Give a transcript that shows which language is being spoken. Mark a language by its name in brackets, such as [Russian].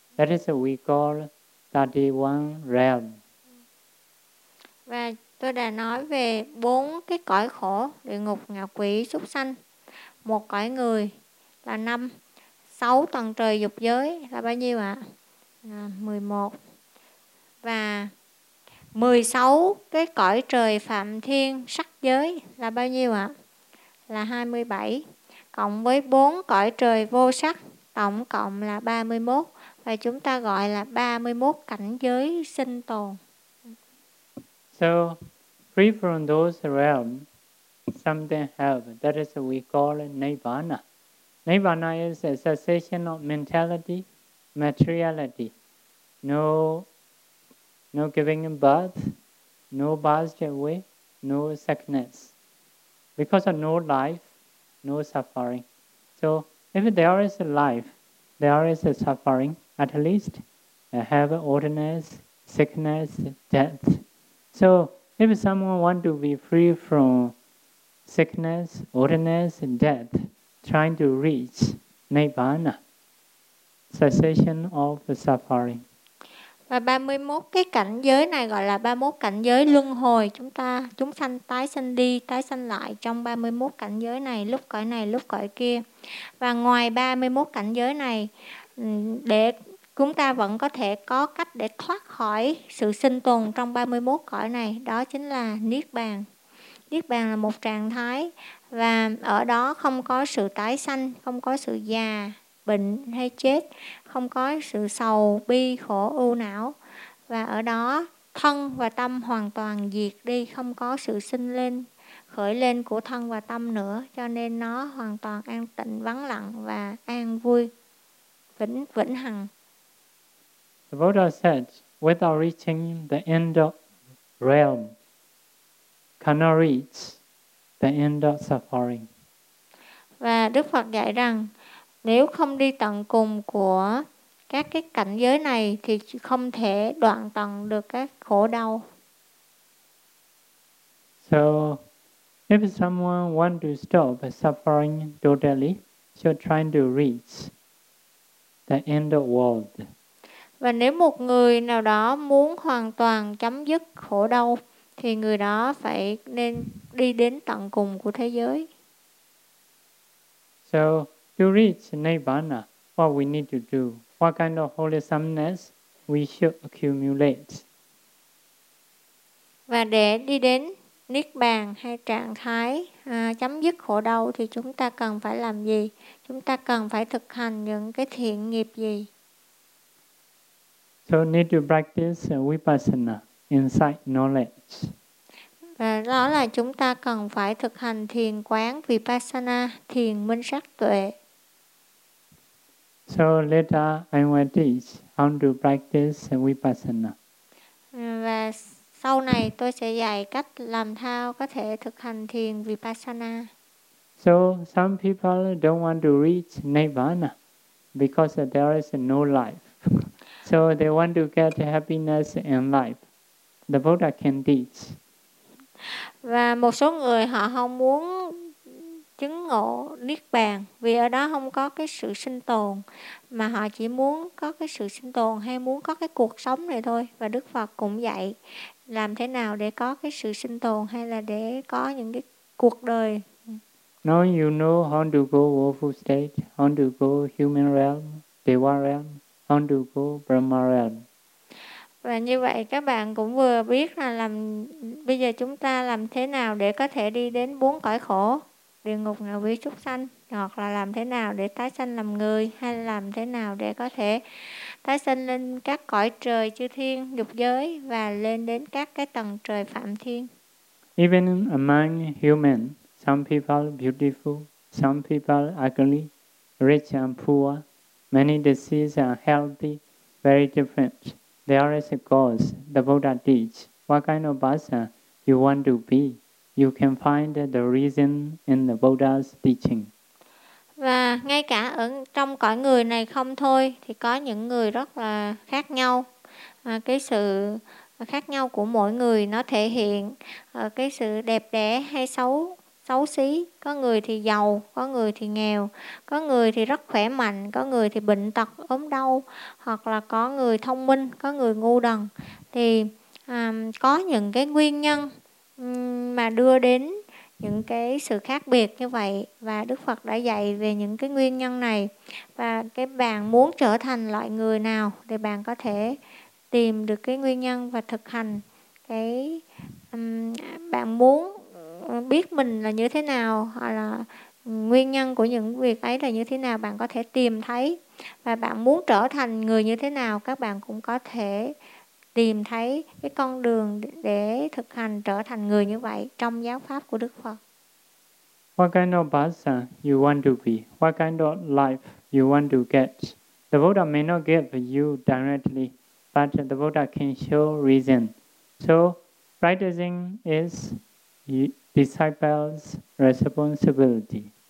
[English] That is what we call 31 realm. [Vietnamese] Và tôi đã nói về bốn cái cõi khổ, địa ngục, ngạ quỷ, súc sanh. Một cõi người là 5. 6 tầng trời dục giới là bao nhiêu ạ? 11. Và 16 cái cõi trời Phạm Thiên sắc giới là bao nhiêu ạ? Là 27. Cộng với 4 cõi trời vô sắc, tổng cộng là 31. Và chúng ta gọi là 31 cảnh giới sinh tồn. [English] So, free from those realms, something helps. That is what we call Nibbana. Nibbana is a cessation of mentality, materiality. No giving birth, no passed away, no sickness. Because of no life, no suffering. So, if there is a life, there is a suffering, at least have oldness, sickness, death. So, if someone want to be free from sickness, oldness, and death, trying to reach Nibbana, cessation of suffering. [Vietnamese] Và 31 cái cảnh giới này gọi là 31 cảnh giới luân hồi. Chúng sanh tái sanh đi, tái sanh lại trong 31 cảnh giới này, lúc cõi này, lúc cõi kia. Và ngoài 31 cảnh giới này, để chúng ta vẫn có thể có cách để thoát khỏi sự sinh tồn trong 31 cõi này, đó chính là Niết Bàn. Niết Bàn là một trạng thái và ở đó không có sự tái sanh, không có sự già, bệnh hay chết, không có sự sầu, bi, khổ, ưu não. Và ở đó thân và tâm hoàn toàn diệt đi, không có sự sinh lên, khởi lên của thân và tâm nữa, cho nên nó hoàn toàn an tịnh, vắng lặng và an vui, vĩnh hằng. [English] The Buddha said, without reaching the end of realm, cannot reach the end of suffering. [Vietnamese] Và Đức Phật dạy rằng, nếu không đi tận cùng của các cái cảnh giới này thì không thể đoạn tận được các khổ đau. [English] So if someone wants to stop suffering totally, so trying to reach the end of world. [Vietnamese] Và nếu một người nào đó muốn hoàn toàn chấm dứt khổ đau thì người đó phải nên đi đến tận cùng của thế giới. [English] So to reach Nirvana, what we need to do? What kind of wholesomeness we should accumulate? [Vietnamese] Và để đi đến Niết Bàn hay trạng thái chấm dứt khổ đau thì chúng ta cần phải làm gì? Chúng ta cần phải thực hành những cái thiện nghiệp gì? [English] So need to practice vipassana, insight knowledge. [Vietnamese] Và đó là chúng ta cần phải thực hành thiền quán vipassana, thiền minh sát tuệ. [English] So later I will teach how to practice vipassana. [Vietnamese] Và sau này tôi sẽ dạy cách làm sao có thể thực hành thiền vipassana. [English] So some people don't want to reach nirvana because there is no life. So they want to get happiness in life. The Buddha can teach. [Vietnamese] Và một số người họ không muốn chứng ngộ Niết Bàn vì ở đó không có cái sự sinh tồn, mà họ chỉ muốn có cái sự sinh tồn hay muốn có cái cuộc sống này thôi. Và Đức Phật cũng dạy làm thế nào để có cái sự sinh tồn hay là để có những cái cuộc đời. [English] Now you know how to go woeful state, how to go human realm, deva realm, how to go Brahma realm. [Vietnamese] Và như vậy các bạn cũng vừa biết là làm bây giờ chúng ta làm thế nào để có thể đi đến bốn cõi khổ, địa ngục, ngạ quỷ, súc sanh, hoặc là làm thế nào để tái sanh làm người, hay làm thế nào để có thể tái sanh lên các cõi trời chư thiên dục giới và lên đến các cái tầng trời phạm thiên. [English] Even among human, some people beautiful, some people ugly, rich and poor, many diseases are healthy, very different. There is a cause. The Buddha teach what kind of person you want to be. You can find the reason in the Buddha's teaching. [Vietnamese] Và ngay cả ở trong cõi người này không thôi thì có những người rất là khác nhau. Cái sự khác nhau của mỗi người nó thể hiện cái sự đẹp đẽ hay xấu xí. Có người thì giàu, có người thì nghèo, có người thì rất khỏe mạnh, có người thì bệnh tật ốm đau, hoặc là có người thông minh, có người ngu đần. Thì có những cái nguyên nhân mà đưa đến những cái sự khác biệt như vậy, và Đức Phật đã dạy về những cái nguyên nhân này. Và cái bạn muốn trở thành loại người nào thì bạn có thể tìm được cái nguyên nhân và thực hành cái bạn muốn biết mình là như thế nào, hoặc là nguyên nhân của những việc ấy là như thế nào, bạn có thể tìm thấy. Và bạn muốn trở thành người như thế nào, các bạn cũng có thể tìm thấy cái con đường để thực hành trở thành người như vậy trong giáo pháp của Đức Phật. [English] What kind of person you want to be? What kind of life you want to get? The Buddha may not give you directly, but the Buddha can show reason. So, practicing is disciples' responsibility.